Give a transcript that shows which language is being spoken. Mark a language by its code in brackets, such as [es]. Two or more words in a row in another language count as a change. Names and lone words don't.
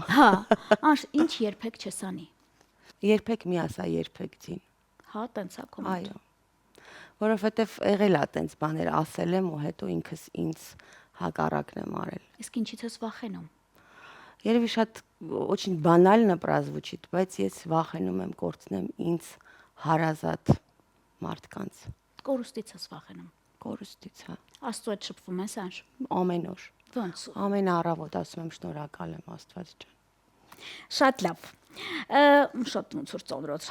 [hy] Հա, անշ ինչ երբեք չես անի։ Երբեք մի ասա, երբեք ձին։ Հա, տենց է քո մոտ։ Այո։ Որովհետև եղել է տենց բաներ ասել եմ ու հետո ինքս ինձ հակառակն եմ արել։ Իսկ ինչից ես վախենում։ Երևի շատ [ru] очень банально прозвучит, [hy] բայց ես վախենում եմ կորցնեմ ինձ հարազատ մարդկանց։ Կորուստից ես վախենում։ Կորուստից, հա։ Աստծո հետ շփվում ես անշ։ Ամեն օր։ Ոնց։ Ամեն առավոտ ասում եմ շնորհակալ եմ Աստված ջան։ Շատ լավ։ Շատ ոնց որ ծանրացրեցի։